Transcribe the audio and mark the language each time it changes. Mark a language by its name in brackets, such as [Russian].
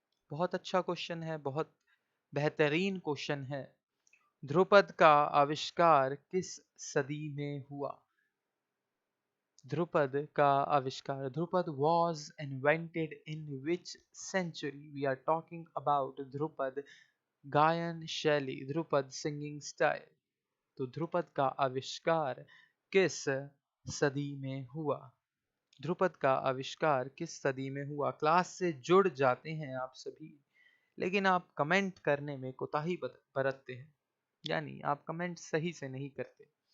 [Hindi] बहुत अच्छा क्वेश्चन है, बहुत बेहतरीन क्वेश्चन है। ध्रुपद का आविष्कार किस सदी में हुआ? ध्रुपद का आविष्कार, [English] Dhrupad was invented in which century? We are talking about [Hindi] Dhrupad गायन शैली, [English] Dhrupad singing style. [Hindi] तो ध्रुपद का आविष्कार किस सदी में हुआ? ध्रुपद का आविष्कार किस सदी में हुआ? क्लास से जुड़ जाते हैं आप सभी, लेकिन आप कमेंट करने में कोताही बरतते हैं, यानी आप कमेंट सही से नहीं करते।